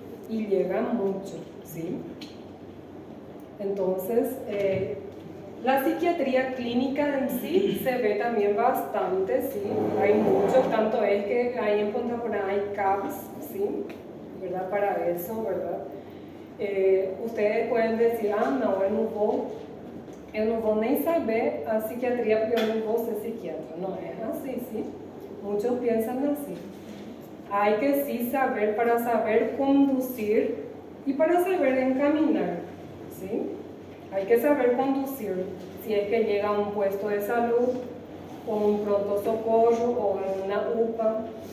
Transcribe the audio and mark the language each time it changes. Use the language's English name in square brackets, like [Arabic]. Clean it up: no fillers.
[Spanish] Y llega mucho, ¿sí? Entonces, la psiquiatría clínica en sí se ve también bastante, ¿sí? Hay mucho, tanto es que ahí en Punta Cana hay CAPS, ¿sí? ¿Verdad? Para eso, ¿verdad? Ustedes pueden decir, no, [Portuguese] eu não vou nem saber a psiquiatría porque eu não vou ser psiquiatra. [Spanish] No es así, ¿sí? Muchos piensan así. Hay que sí saber para saber conducir y para saber encaminar, ¿sí? Hay que saber conducir si es que llega a un puesto de salud o un pronto socorro o en una UPA.